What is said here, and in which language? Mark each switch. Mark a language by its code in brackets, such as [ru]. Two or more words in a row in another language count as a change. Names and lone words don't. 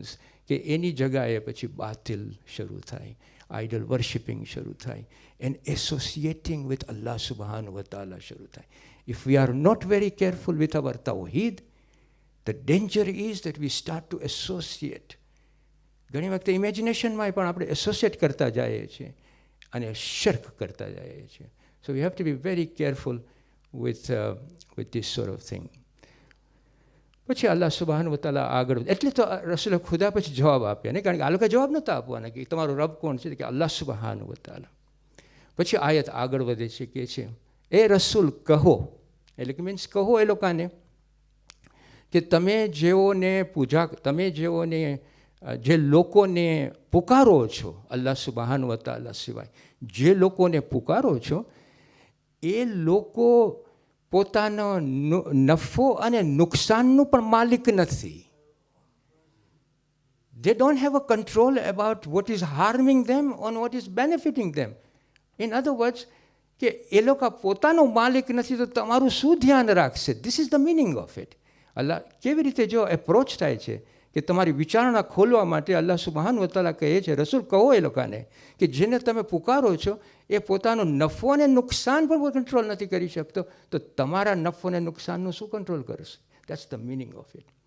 [gu] કે એની જગાએ પછી બાતિલ શરૂ થાય, [en] idol worshipping [gu] શરૂ થાય, [en] and associating with [ar] الله سبحانه وتعالى [gu] શરૂ થાય. [en] If we are not very careful with our tauheed, the danger is that we start to associate. [gu] ઘણી વખતે ઇમેજિનેશનમાં પણ આપણે એસોસિએટ કરતા જઈએ છીએ અને શર્ક કરતા જઈએ છીએ. [en] So we have to be very careful with this sort of thing. [gu] પછી [ar] الله سبحانه وتعالى [gu] આગળ, એટલે તો રસૂલ ખુદા પછી જવાબ આપ્યા નહીં, કારણ કે આ લોકો જવાબ નહોતા આપવાના કે તમારો રબ કોણ છે, કે [ar] الله سبحانه وتعالى. [gu] પછી આયત આગળ વધે છે કે છે એ રસૂલ કહો, એટલે કે મીન્સ કહો એ લોકોને કે તમે જેઓને જે લોકોને પુકારો છો [ar] الله سبحانه وتعالى [gu] સિવાય, જે લોકોને પુકારો છો એ લોકો પોતાનો નફો અને નુકસાનનું પણ માલિક નથી. [en] They don't have a control about what is harming them or what is benefiting them. In other words, [gu] કે એ લોકો પોતાનો માલિક નથી તો તમારું શું ધ્યાન રાખશે? [en] This is the meaning of it. [gu] અલ્લાહ કેવી રીતે જો એપ્રોચ થાય છે કે તમારી વિચારણા ખોલવા માટે [ar] الله سبحانه وتعالى [gu] કહે છે રસૂલ કહો એ લોકોને કે જેને તમે પુકારો છો એ પોતાનો નફો અને નુકસાન પણ કંટ્રોલ નથી કરી શકતો, તો તમારા નફો અને નુકસાનનું શું કંટ્રોલ કરશે? [en] That's the meaning of it.